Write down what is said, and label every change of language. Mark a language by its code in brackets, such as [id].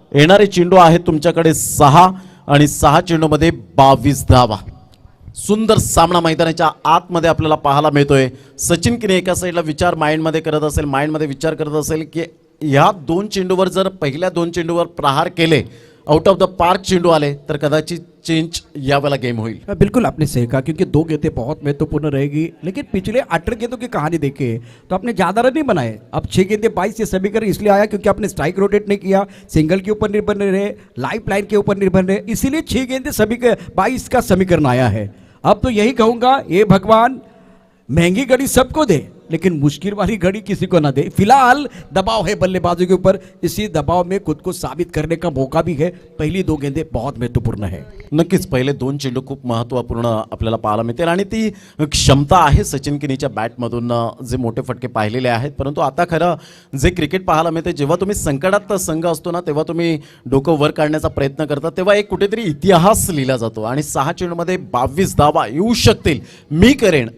[mr] येणारे चेंडू आहेत तुमच्याकडे 6 आणि 6 चेंडूमध्ये 22 धावा. सुंदर सामना मैदानाच्या आतमध्ये आपल्याला पाहायला मिळतोय. सचिन किने एका साईडला विचार माइंडमध्ये विचार करत असेल की ह्या 2 चेंडूवर जर पहिल्या 2 चेंडूवर प्रहार केले, आउट ऑफ द पार्क चेंडू आले तर कदाचित चेंज यावेळेला गेम होईल. [hi] बिल्कुल आपने सही कहा, क्योंकि 2 गेंदें बहुत महत्वपूर्ण रहेगी, लेकिन पिछले 18 गेंदों की कहानी देखें तो आपने ज़्यादा रन नहीं बनाए. अब 6 गेंदें 22 ये समीकरण इसलिए आया क्योंकि आपने स्ट्राइक रोटेट नहीं किया, सिंगल के ऊपर निर्भर नहीं रहे, लाइफ लाइन के ऊपर निर्भर रहे, इसीलिए 6 गेंदें 22 का समीकरण आया है. अब तो यही कहूँगा, ये भगवान महंगी घड़ी सबको दे लेकिन मुश्किल वाली घड़ी किसी को ना दे. फिलहाल दबाव है बल्लेबाजों के ऊपर, इसी दबाव में खुद को साबित करने का मौका भी है. पहली 2 गेंदें बहुत महत्वपूर्ण है. [mr] नक्कीच पहिले 2 चेंडू खूप महत्त्वपूर्ण आपल्याला पाहायला मिळतील आणि ती क्षमता आहे सचिन किनीच्या बॅटमधून जे मोठे फटके पाहिलेले आहेत. परंतु आता खरं जे क्रिकेट पाहायला मिळते, जेव्हा तुम्ही संकटात संघ असतो ना, तेव्हा तुम्ही डोकं वर काढण्याचा प्रयत्न करता, तेव्हा एक कुठेतरी इतिहास लिहिला जातो आणि 6 चेंडूमध्ये 22 धावा येऊ शकतील. मी करेन.